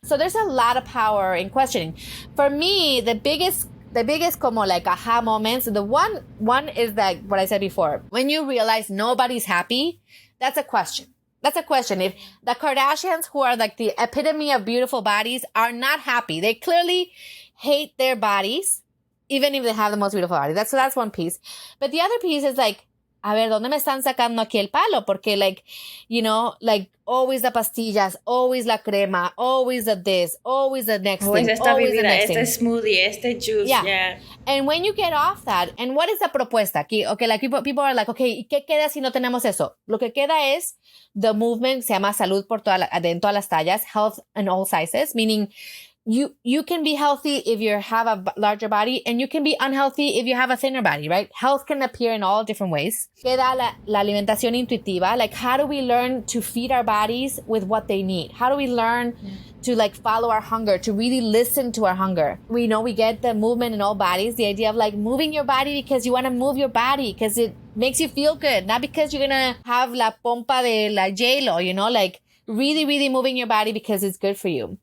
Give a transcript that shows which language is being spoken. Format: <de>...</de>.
<en>So there's a lot of power in questioning. For me, the biggest como like aha moments, the one is that what I said before. When you realize nobody's happy, that's a question. That's a question. If the Kardashians, who are like the epitome of beautiful bodies, are not happy, they clearly hate their bodies, even if they have the most beautiful body. That's one piece. But the other piece is like,</en> <es>a ver, ¿dónde me están sacando aquí el palo? Porque</es> <en>like, always the pastillas, always</en> <es>la crema,</es> <en>always the this, always the next always thing,</en> <es>esta</es> <en>always</en> <es>bebida,</es> <en>the next</en> <es>este</es> <en>thing. smoothie,</en> <es>este</es> <en>juice, yeah. And when you get off that, and what is the propuesta? Okay, like people are like, okay,</en> <es>¿y qué queda si no tenemos eso? Lo que queda es</es> <en>the movement,</en> <es>se llama salud en todas las tallas,</es> <en>health in all sizes, meaning you can be healthy if you have a larger body, and you can be unhealthy if you have a thinner body, right? Health can appear in all different ways.</en> <es>Queda la alimentación intuitiva.</es> <en>Like, how do we learn to feed our bodies with what they need? How do we learn to like follow our hunger, to really listen to our hunger? We know we get the movement in all bodies, the idea of like moving your body because you want to move your body because it makes you feel good, not because you're going to have</en> <es>la pompa de la J-Lo,</es> <en>like, really, really moving your body because it's good for you.</en>